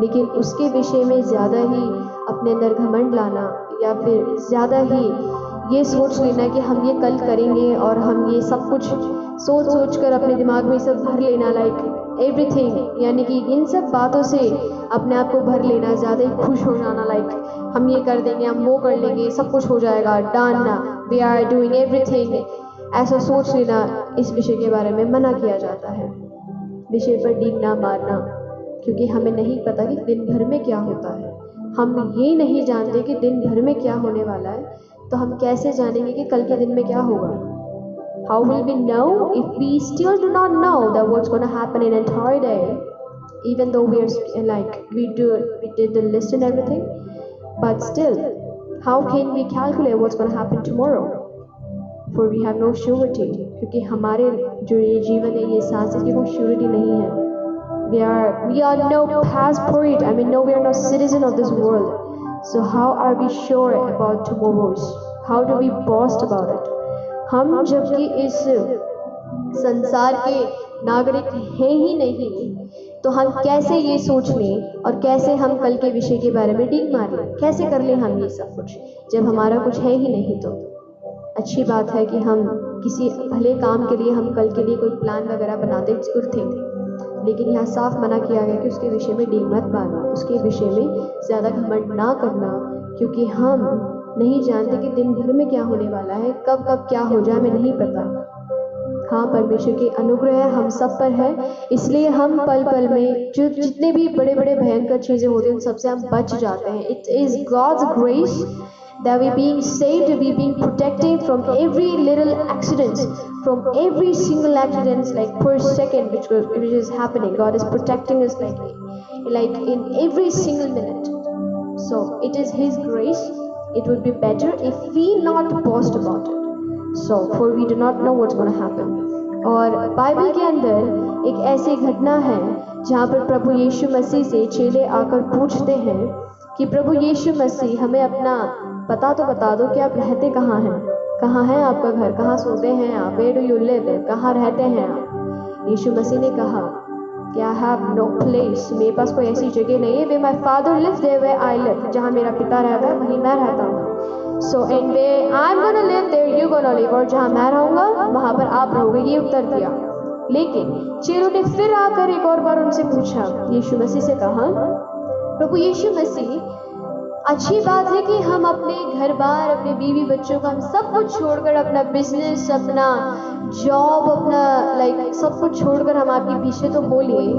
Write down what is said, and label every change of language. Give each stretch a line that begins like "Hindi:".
Hindi: लेकिन उसके विषय में ज़्यादा ही अपने अंदर घमंड लाना, या फिर ज़्यादा ही ये सोच लेना कि हम ये कल करेंगे, और हम ये सब कुछ सोच कर अपने दिमाग में सब भर लेना,
English: like everything,
Hindi: यानी कि इन सब बातों से अपने आप को भर लेना, ज़्यादा ही खुश हो जाना, लाइक हम ये कर देंगे, हम वो कर लेंगे, सब कुछ हो जाएगा,
English: done, we are doing everything,
Hindi: ऐसा सोच लेना। इस विषय के बारे में मना किया जाता है, विषय पर डींग ना मारना, क्योंकि हमें नहीं पता कि दिन भर में क्या होता है। हम ये नहीं जानते कि दिन भर में क्या होने वाला है, तो हम कैसे जानेंगे कि कल के दिन में क्या होगा?
English: How will we know if we still do not know that what's going to happen in an entire day, even though we are like we did the list and everything, but still, how can we calculate what's going to happen tomorrow? For we have no surety,
Hindi: क्योंकि हमारे जो ये जीवन है, ये सांस की कोई surety नहीं है।
English: We are no passport. I mean, no, we are no citizen of this world. So how are we sure about tomorrows? How do we boast about it?
Hindi: हम जबकि इस संसार के नागरिक हैं ही नहीं, तो हम कैसे ये सोच लें, और कैसे हम कल के विषय के बारे में डींग मार लें? कैसे कर लें हम ये सब कुछ, जब हमारा कुछ है ही नहीं? तो अच्छी बात है कि हम किसी भले काम के लिए, हम कल के लिए कोई प्लान वगैरह बनाते थे, लेकिन यहाँ साफ मना किया गया कि उसके विषय में डींग मत मारना, उसके विषय में ज़्यादा घमंड ना करना, क्योंकि हम नहीं जानते कि दिन भर में क्या होने वाला है, कब क्या हो जाए, हमें नहीं पता। हाँ, परमेश्वर की अनुग्रह हम सब पर है, इसलिए हम पल पल में जो जितने भी बड़े बड़े भयंकर चीज़ें होती हैं उन सबसे हम बच जाते हैं।
English: It is God's grace that we being saved, we being protected from every little accidents, from every single accidents, like per second which is happening. God is protecting us like in every single minute. So it is His grace. It would be better if we not boast about it. So for we do not know what's going to happen.
Hindi: और Bible के अंदर एक ऐसी घटना है जहाँ पर प्रभु यीशु मसीह से चेले आकर पूछते हैं कि प्रभु यीशु मसीह, हमें अपना पता तो बता दो कि आप रहते कहाँ हैं, कहाँ है आपका घर, कहाँ सोते हैं आप,
English: Where do you live,
Hindi: कहाँ रहते हैं आप? यीशु मसीह ने कहा कि
English: I have no place,
Hindi: मेरे पास कोई ऐसी जगह नहीं है,
English: where my father lives there where I live,
Hindi: जहाँ मेरा पिता रहता है वहीं मैं रहता हूँ।
English: So and where I'm gonna live, there you gonna live.
Hindi: और जहाँ मैं रहूँगा वहाँ पर आप रहोगे, ये उत्तर दिया। लेकिन चेलों ने फिर आकर एक और बार उनसे पूछा, यीशु मसीह से कहा, प्रभु यीशु मसीह, अच्छी बात है कि हम अपने घर बार, अपने बीवी बच्चों का, हम सब कुछ छोड़कर, अपना बिजनेस, अपना जॉब, अपना सब कुछ छोड़कर हम आपके पीछे तो हो लिए।